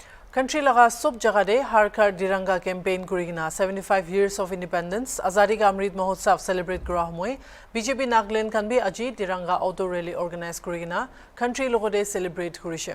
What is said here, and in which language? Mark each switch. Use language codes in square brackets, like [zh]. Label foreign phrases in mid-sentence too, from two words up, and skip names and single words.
[nag] Country laga sob jaga de har ghar diranga campaign kurigina [en] 75 years of independence [nag] Azadi ka Amrit Mahotsav celebrate kura humoi BJP Nagaland kan bi aji diranga [en] auto rally organize [nag] kurigina country logode celebrate kurise.